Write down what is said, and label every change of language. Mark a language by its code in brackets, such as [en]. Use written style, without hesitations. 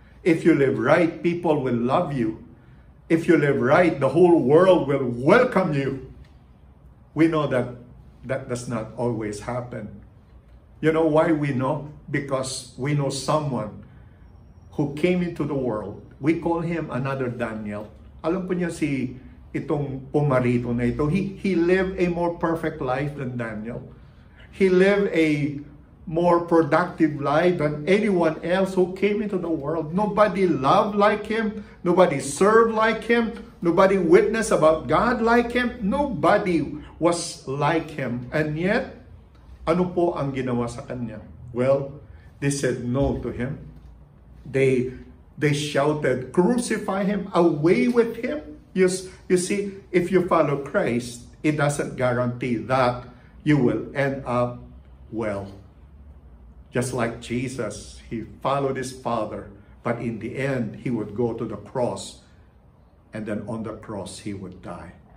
[en] If you live right, people will love you. If you live right, the whole world will welcome you. We know that does not always happen. You know why we know? Because we know someone who came into the world. We call him another Daniel. [tl] Alam po niya itong pumarito na ito. [en] He lived a more perfect life than Daniel. He lived a more productive life than anyone else who came into the world. Nobody loved like him. Nobody served like him. Nobody witnessed about God like him. Nobody was like him. And yet, [tl] ano po ang ginawa sa kanya? [en] Well, they said no to him. They shouted, crucify him, away with him. You see, if you follow Christ, it doesn't guarantee that you will end up well. Just like Jesus, he followed his Father, but in the end, he would go to the cross, and then on the cross, he would die.